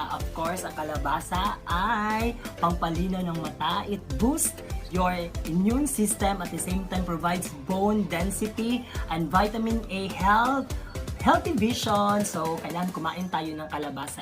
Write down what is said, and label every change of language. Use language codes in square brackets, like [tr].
[en] Of course, [tl] ang kalabasa ay pampalinaw ng mata. [en] It boosts your immune system, at the same time provides bone density and vitamin A healthy vision. [tl] So, kailangan kumain tayo ng kalabasa.